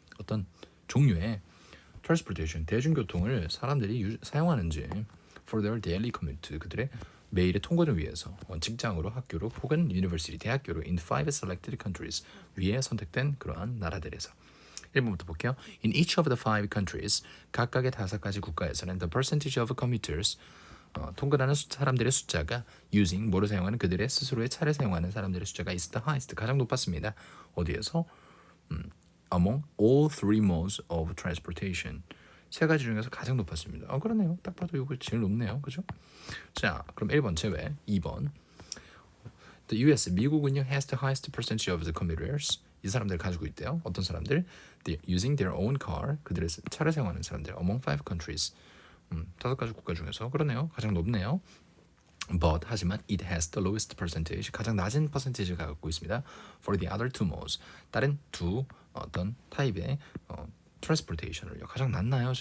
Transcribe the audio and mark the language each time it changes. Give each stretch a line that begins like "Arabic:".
Korean: 어떤 종류의 transportation 대중교통을 사람들이 사용하는지
English: for their daily commute
Korean: 그들의 매일의 통근을 위해서 직장으로 학교로 혹은 university 대학교로
English: in 5 selected countries
Korean: 위에 선택된 그러한 나라들에서 1번부터 볼게요.
English: In each of the 5 countries
Korean: 각각의 5가지 국가에서는
English: the percentage of commuters
Korean: 통근하는 사람들의 숫자가 using 뭐를 사용하는 그들의 스스로의 차를 사용하는 사람들의 숫자가
English: is the highest
Korean: 가장 높았습니다. 어디에서?
English: Among all three modes of transportation
Korean: 세 가지 중에서 가장 높았습니다. 그러네요. 딱 봐도 이거 제일 높네요. 그죠? 자, 그럼 1번 제외.
English: 2번 The US 미국은요 has the highest percentage of the commuters
Korean: 이 사람들 가지고 있대요. 어떤 사람들?
English: Using their own car
Korean: 그들의 차를 사용하는 사람들
English: among 5 countries
Korean: 5가지 국가 중에서 그러네요. 가장 높네요.
English: But 하지만 it has the lowest percentage
Korean: 가장 낮은 퍼센티지를 갖고 있습니다.
English: For the other two modes
Korean: 다른 두 어떤 타입의 transportation을요 가장 낮나요?